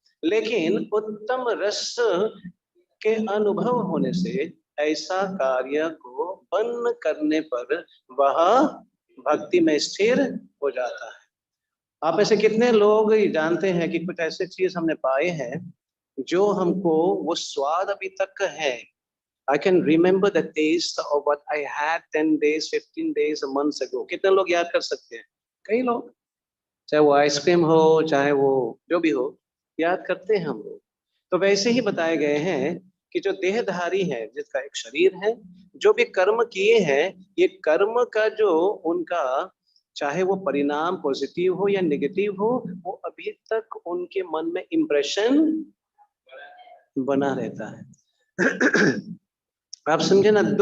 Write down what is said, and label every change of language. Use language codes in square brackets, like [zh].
[hi] लेकिन उत्तम रस के अनुभव होने से ऐसा कार्य को बंद करने पर वह भक्ति में स्थिर हो जाता है। आप ऐसे कितने लोग जानते हैं कि कुछ ऐसे चीज हमने पाए हैं जो हमको वो स्वाद अभी तक है। [en] I can remember the taste of what I had 10 days, 15 days, a month ago. [hi] कितने लोग याद कर सकते हैं? कई लोग, चाहे वो आइसक्रीम हो, चाहे वो जो भी हो, याद करते हैं हम लोग। तो वैसे ही बताए गए हैं कि जो देहधारी है, जिसका एक शरीर है, जो भी कर्म किए हैं, ये कर्म का जो उनका, चाहे वो परिणाम पॉजिटिव हो या नेगेटिव हो, वो अभी तक उनके मन में इम्प्रेशन बना रहता है। आप समझे ना?